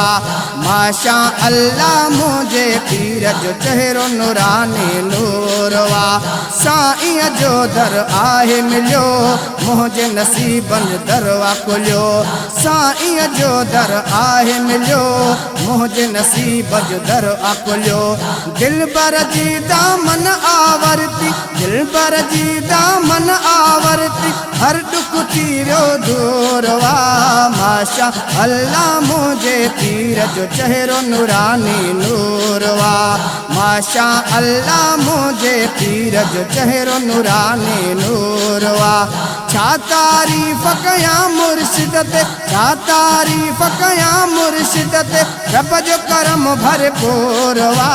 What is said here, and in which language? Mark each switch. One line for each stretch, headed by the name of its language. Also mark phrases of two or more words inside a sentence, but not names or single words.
Arabic: ما شاء الله
Sindhi: मुझे पीर जो चेहरो नूरानी नूरवा। साईं जो दर आहे मिलियो, मुझे नसीबन दरवा खुलियो। साईं जो दर आहे मिलियो, मुझे नसीब जो दर खुलियो। दिल बर जी दामन आवरती, दिल बर जी दामन आवरती, हर दुख तीरो दूरवा।
Arabic: ما شاء الله
Sindhi: मुझे पीर जो चेहरो नूरानी नूरवा।
Arabic: ما شاء الله
Sindhi: मुझे पीर जो चेहरो नूरानी नूरवा। छा तारीफ कया मुर्शिदते, छा तारीफ कया मुर्शिदते, रब जो करम भरपूरवा।